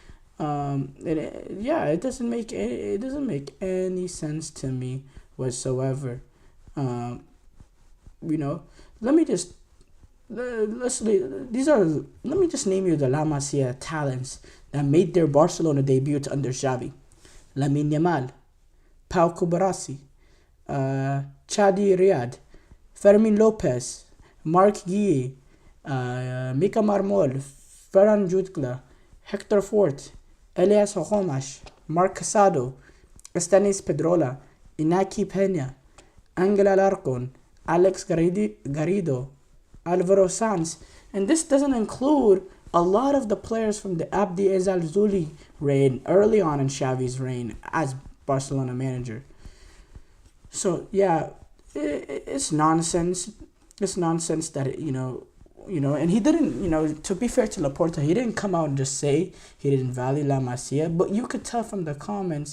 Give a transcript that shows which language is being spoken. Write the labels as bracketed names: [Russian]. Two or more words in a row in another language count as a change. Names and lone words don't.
[English] It doesn't make any sense to me whatsoever. Let me just let me just name you the La Masia talents that made their Barcelona debut under Xavi. Lamine Yamal, Pau Kubarasi, Chadi Riyad, Fermin Lopez, Mark Guille, Mika Marmol, Ferran Jutgla, Hector Fort, Elias Homash, Mark Casado, Estanis Pedrola, Inaki Peña, Angel Alarcon, Alex Garrido, Alvaro Sanz. And this doesn't include a lot of the players from the Abdi Ezal Zuli reign, early on in Xavi's reign as Barcelona manager. So, yeah, it's nonsense. It's nonsense that, and he didn't, to be fair to Laporta, he didn't come out and just say he didn't value La Masia, but you could tell from the comments.